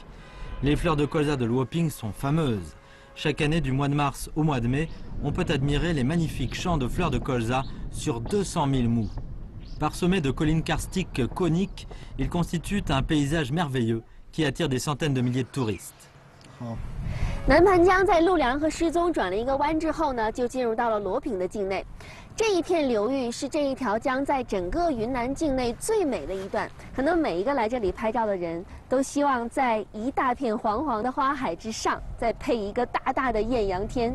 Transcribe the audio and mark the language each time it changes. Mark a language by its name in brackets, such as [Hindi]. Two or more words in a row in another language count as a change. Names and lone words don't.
[French] Les fleurs de colza de Luo Ping sont fameuses. Chaque année, du mois de mars au mois de mai, on peut admirer les magnifiques champs de fleurs de colza sur 200 000 mous. Parsemés de collines karstiques coniques, ils constituent un paysage merveilleux qui attire des centaines de milliers de touristes. [Chinese] 南盘江在陆良和失踪转了一个弯之后呢，就进入到了罗平的境内。这一片流域是这一条江在整个云南境内最美的一段。可能每一个来这里拍照的人都希望在一大片黄黄的花海之上，再配一个大大的艳阳天。